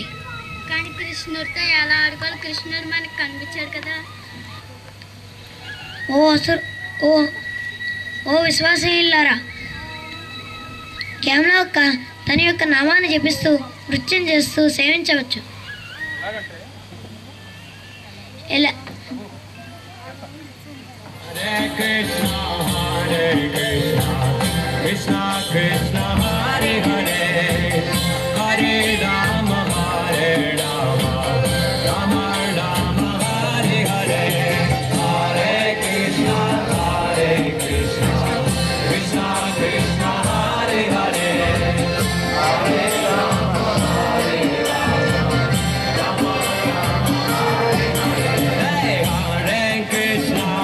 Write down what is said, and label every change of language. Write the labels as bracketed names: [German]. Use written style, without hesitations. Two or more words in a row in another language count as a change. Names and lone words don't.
[Telugu] కానీ కృష్ణుడితో ఎలా ఆడుకోవాలి? కృష్ణుడు మనకు కనిపించాడు కదా. ఓ విశ్వాసహీనులారా, కేవలం తన యొక్క నామాన్ని జపిస్తూ నృత్యం చేస్తూ సేవించవచ్చు. ఎలా [Sanskrit] Krishna Krishna Hare Hare, Hare Rama Hare Rama, Rama Rama Hare Hare, Hare Krishna Krishna Krishna Hare Hare, Hare Rama Hare Rama, Rama Rama Hare Hare, Hare Krishna